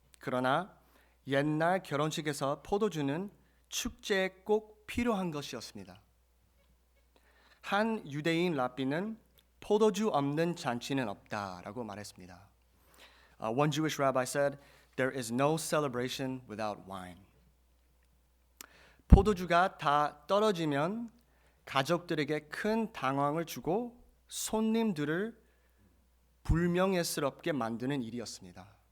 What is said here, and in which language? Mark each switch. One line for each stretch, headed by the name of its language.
Korean: 그러나 옛날 결혼식에서 포도주는 축제에 꼭 필요한 것이었습니다. 한 유대인 랍비는 포도주 없는 잔치는 없다라고 말했습니다.
English: One Jewish rabbi said, "There is no celebration without wine."
Korean: 포도주가 다 떨어지면 가족들에게 큰 당황을 주고 손님들을 불명예스럽게 만드는 일이었습니다.